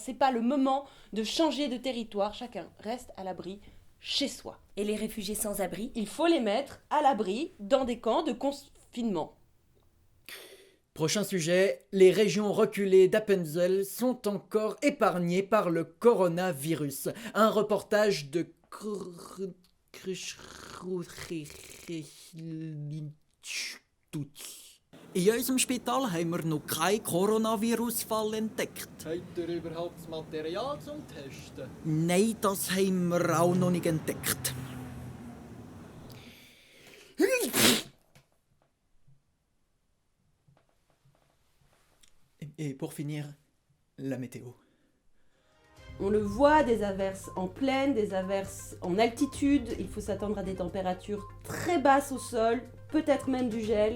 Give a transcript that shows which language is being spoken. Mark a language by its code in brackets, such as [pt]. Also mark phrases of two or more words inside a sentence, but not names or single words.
[fr] C'est pas le moment de changer de territoire, chacun reste à l'abri chez soi. Et les réfugiés sans abri? Il faut les mettre à l'abri dans des camps de confinement. Prochain sujet, les régions reculées d'Appenzell sont encore épargnées par le coronavirus. Un reportage de... [de] In unserem Spital haben wir noch keinen Coronavirus-Fall entdeckt. Habt ihr überhaupt das Material zum Testen? Nein, das haben wir auch noch nicht entdeckt. [fr] Et pour finir, la météo. On le voit, des averses en plaine, des averses en altitude. Il faut s'attendre à des températures très basses au sol, peut-être même du gel.